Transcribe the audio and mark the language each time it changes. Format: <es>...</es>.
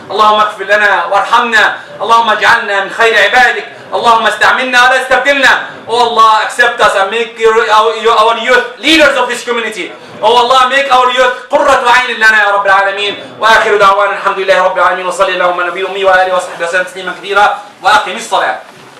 <ar>Allahumma اغفر لنا وارحمنا. Allahumma اجعلنا من خير عبادك. Allahumma استعملنا ولا استبدلنا.</ar> <en>Oh Allah, accept us and make our youth leaders of this community. Oh Allah, make our youth</en> <ar>قرة عين لنا يا رب العالمين. وآخر دعوانا الحمد لله رب العالمين وصلى اللهم على نبي الأمي وآله وصحبه وسلم تسليما كثيرا وأقم الصلاة.</ar>